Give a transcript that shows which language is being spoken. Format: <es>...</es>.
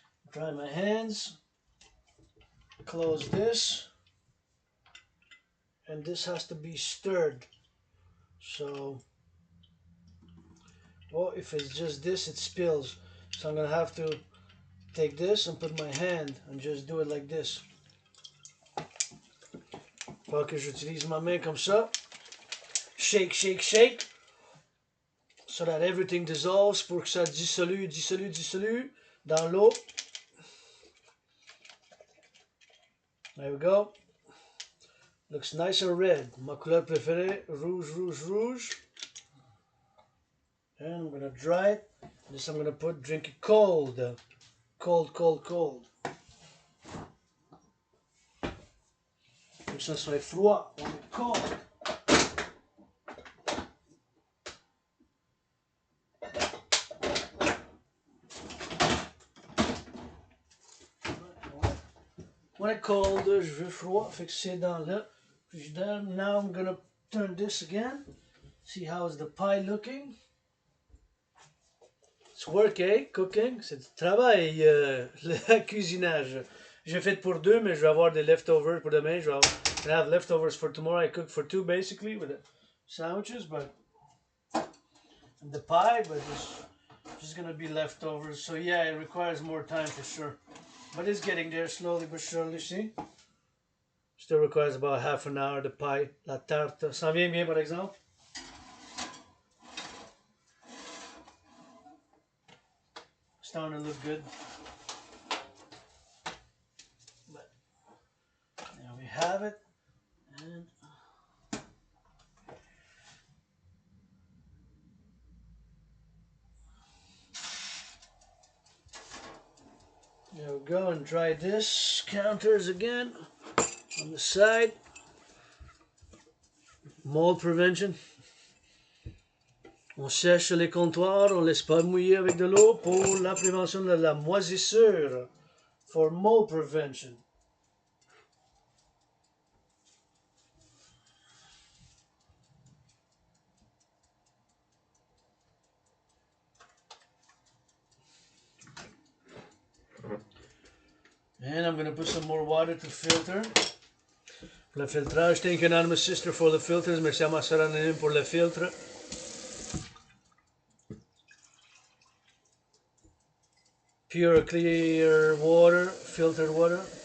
<en>Dry my hands. Close this. And this has to be stirred. So, well, if it's just this, it spills. So I'm going to have to take this and put my hand and just do it like this.</en> <fr>Pas que j'utilise ma main comme ça.</fr> <en>Shake, shake, shake. So that everything dissolves</en> <fr>pour que ça dissolue dans l'eau.</fr> <en>There we go. Looks nice and red.</en> <fr>Ma couleur préférée, rouge, rouge, rouge.</fr> <en>And I'm going to dry it. This I'm going to drink it cold. Cold, cold, cold.</en> <fr>Pour que ça soit froid. On est cold.</fr> <en>When it's cold,</en> <fr>je veux froid. Fait que c'est dans le frigidaire.</fr> <en>Now I'm going to turn this again. See how is the pie looking. It's work, eh? Cooking.</en> <fr>C'est du travail, le cuisinage. J'ai fait pour deux, mais je vais avoir des leftovers pour demain.</fr> <en>I have leftovers for tomorrow. I cook for two basically with the sandwiches, but and the pie, but it's just gonna be leftovers. So yeah, it requires more time for sure. But it's getting there slowly but surely, see? Still requires about half an hour, the pie, la tarte.</en> <fr>Ça vient bien, par exemple?</fr> <en>Starting to look good. But there we have it. And there we go, and try this. Counters again on the side. Mold prevention.</en> <fr>On sèche les comptoirs, on laisse pas mouiller avec de l'eau pour la prévention de la moisissure.</fr> <en>For mold prevention. And I'm going to put some more water to filter.</en> <fr>Pour le filtrage,</fr> <en>thank anonymous sister for the filters.</en> <fr>Merci à ma soeur anonyme pour le filtre.</fr> <en>Pure, clear water, filtered water.</en>